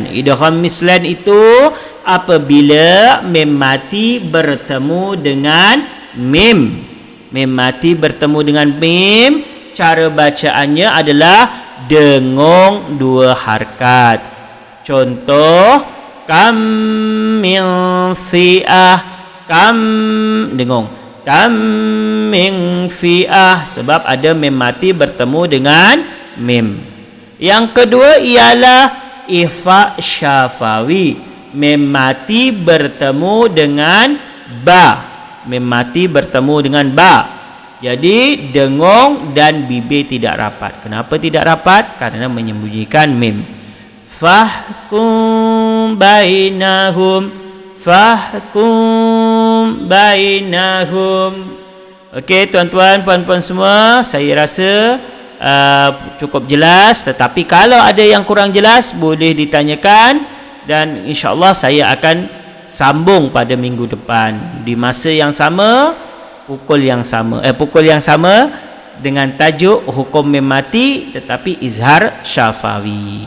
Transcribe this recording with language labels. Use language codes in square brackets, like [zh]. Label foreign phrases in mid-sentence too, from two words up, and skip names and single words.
[ar] إدغام مثلين [ms] itu apabila mim mati bertemu dengan mim. Mim mati bertemu dengan mim, cara bacaannya adalah dengung dua harakat. Contoh, [ar] كم من فئة. [ms] Kam dengung. [ar] كم من فئة, [ms] sebab ada mim mati bertemu dengan mim. Yang kedua ialah [ar] إخفاء شفوي. [ms] Mim mati bertemu dengan ba. Mim mati bertemu dengan ba. Jadi dengung dan bibir tidak rapat. Kenapa tidak rapat? Karena menyembunyikan mim. [ar] فاحكم بينهم. فاحكم بينهم. [ms] Okey tuan-tuan, puan-puan semua, saya rasa cukup jelas. Tetapi kalau ada yang kurang jelas, boleh ditanyakan. Dan [ar] إن شاء الله [ms] saya akan sambung pada minggu depan di masa yang sama, pukul yang sama dengan tajuk hukum mim mati tetapi [ar] إظهار شفوي.